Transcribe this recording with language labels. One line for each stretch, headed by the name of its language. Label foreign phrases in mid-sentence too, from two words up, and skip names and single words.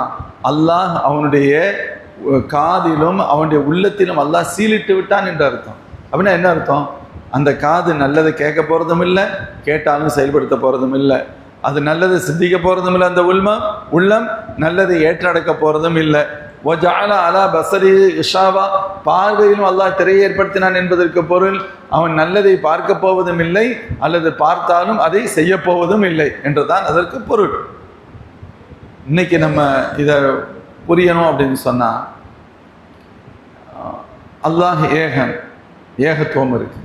Tamil: அல்லாஹ் அவனுடைய காதிலும் அவனுடைய உள்ளத்திலும் அல்லாஹ் சீலிட்டு விட்டான் என்று அர்த்தம். அப்படின்னா என்ன அர்த்தம்? அந்த காது நல்லதை கேட்க போறதும் இல்லை, கேட்டாலும் செயல்படுத்த போறதும் இல்லை. அது நல்லதை சிந்திக்க போறதும் இல்லை. அந்த உள்ளம் நல்லதை ஏற்றடக்க போறதும் இல்லை.
Arabic: وَجَعَلَ عَلَى بَصَرِهِ غِشَاوَةً,
Tamil: பார்வையிலும் அல்லாஹ் திரையை ஏற்படுத்தினான் என்பதற்கு பொருள் அவன் நல்லதை பார்க்க போவதும் இல்லை, அல்லது பார்த்தாலும் அதை செய்ய போவதும் இல்லை என்றுதான் அதற்கு பொருள். இன்னைக்கு நம்ம இதை புரியணும் அப்படின்னு சொன்னா, அல்லாஹ் ஏகன், ஏகத்துவம் இருக்கு.